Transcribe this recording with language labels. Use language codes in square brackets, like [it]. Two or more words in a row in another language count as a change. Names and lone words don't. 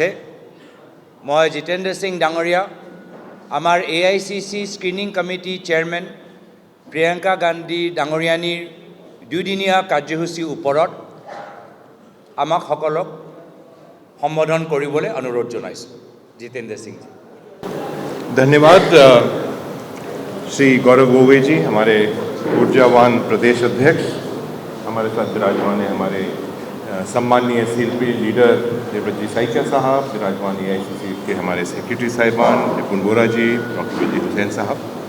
[as] মই জিতেন্দ্ৰ সিং ডাঙৰীয়া আমাৰ AICC স্ক্ৰিনিং কমিটি চেয়াৰমেন প্ৰিয়ংকা গান্ধী ডাঙৰীয়ানীৰ 2 দিনীয়া কাৰ্যসূচীৰ ওপৰত আমাক সকলক সম্বোধন কৰিবলৈ অনুৰোধ জনাইছোঁ। [hi] जितेंद्र सिंह जी। धन्यवाद। श्री गौरव गोगोई जी, हमारे ऊर्जावान प्रदेश अध्यक्ष, हमारे साथ विराजमान है हमारे सम्मानीय CLP लीडर देवव्रत जी साइकिया साहब, विराजमान AICC के हमारे सेक्रेटरी साहिबान निपुण बोरा जी, डॉक्टर विजय हुसैन साहब।